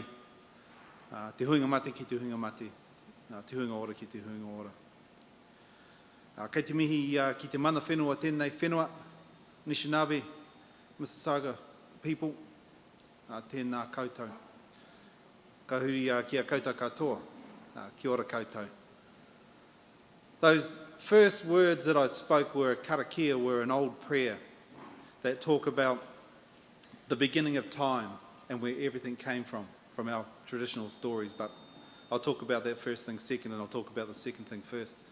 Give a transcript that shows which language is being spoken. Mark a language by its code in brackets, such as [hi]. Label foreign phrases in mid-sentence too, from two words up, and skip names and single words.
[mi] Te huinga mate ki te huinga mate, te huinga ora ki te huinga ora. Kei te mihi ki te mana whenua, tēnei whenua, Anishinaabe, Mississauga people, tēnā koutou. Ka huri kia koutou katoa. Kia ora koutou. [en] Those first words that I spoke were karakia, were an old prayer that talk about the beginning of time and where everything came from our traditional stories. But I'll talk about that first thing second, and I'll talk about the second thing first.